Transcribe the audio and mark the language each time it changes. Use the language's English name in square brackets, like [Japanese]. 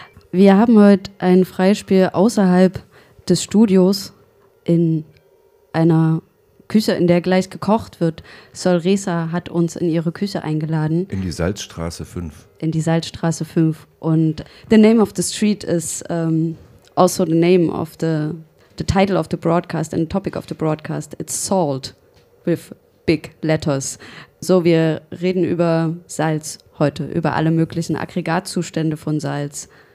[German] Wir haben heute ein Freispiel außerhalb des Studios in einer Küche, in der gleich gekocht wird. Sol Reza hat uns in ihre Küche eingeladen. In die Salzstraße 5. In die Salzstraße 5. [English] Und the name of the street is also the name of the title of the broadcast and the topic of the broadcast. It's salt with big letters. [German] So, wir reden über Salz heute, über alle möglichen Aggregatzustände von Salz.